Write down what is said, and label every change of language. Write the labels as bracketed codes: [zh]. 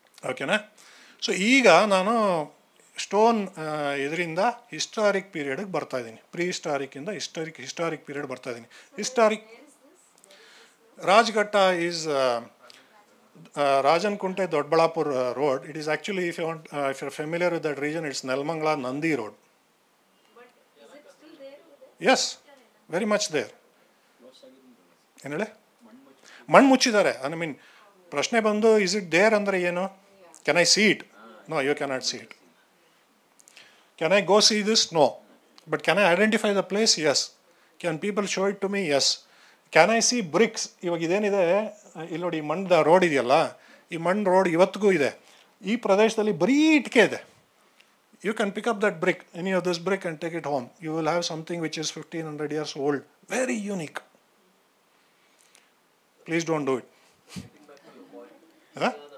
[kn] ಓಕೆನಾ? ಸೊ ಈಗ ನಾನು ಸ್ಟೋನ್ ಇದರಿಂದ ಹಿಸ್ಟಾರಿಕ್ ಪೀರಿಯಡ್ಗೆ ಬರ್ತಾ ಇದ್ದೀನಿ. ಪ್ರೀ ಹಿಸ್ಟಾರಿಕ್ಕಿಂದ ಹಿಸ್ಟಾರಿಕ್ ಪೀರಿಯಡ್ ಬರ್ತಾ ಇದ್ದೀನಿ. [en] Rajghatta is Rajanukunte Doddaballapura road. It is actually, if you're familiar with that region, it's Nelmangla Nandi road. Yes, very much there. [kn] ಏನು ಹೇಳಿ, ಮಣ್ಣು ಮುಚ್ಚಿದ್ದಾರೆ. [en] I mean [kn] ಪ್ರಶ್ನೆ ಬಂದು, [en] is it there [kn] ಅಂದರೆ ಏನು, [en] Can I see it? No, you cannot see it. Can I go see this? No. But can I identify the place? Yes. Can people show it to me? Yes. Can I see bricks? [kn] ಇವಾಗ ಇದೇನಿದೆ ಇಲ್ಲಿ ನೋಡಿ, ಈ ಮಣ್ಣು road ಇದೆಯಲ್ಲ, ಈ ಮಣ್ಣು road ಇವತ್ತಿಗೂ ಇದೆ. ಈ ಪ್ರದೇಶದಲ್ಲಿ ಬರೀ ಇಟ್ಟಿಗೆ ಇದೆ. [en] You can pick up that brick, any of this brick, and take it home. You will have something which is 1500 years old. Very unique. Please don't do it. Huh?